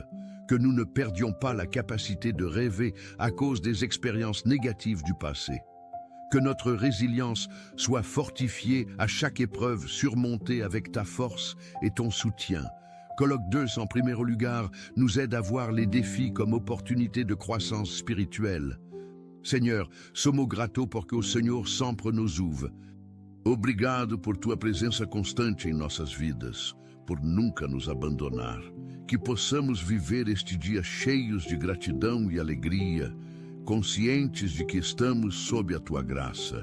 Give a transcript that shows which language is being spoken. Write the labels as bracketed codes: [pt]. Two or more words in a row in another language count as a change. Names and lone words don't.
[fr] Que nous ne perdions pas la capacité de rêver à cause des expériences négatives du passé. Que notre résilience soit fortifiée à chaque épreuve surmontée avec ta force et ton soutien. Colloque 2 en premier lugar nous aide à voir les défis comme opportunités de croissance spirituelle. [pt] Senhor, somos grato porque o Senhor sempre nos ouve. Obrigado por tua presença constante em nossas vidas, por nunca nos abandonar. Que possamos viver este dia cheios de gratidão e alegria, conscientes de que estamos sob a tua graça.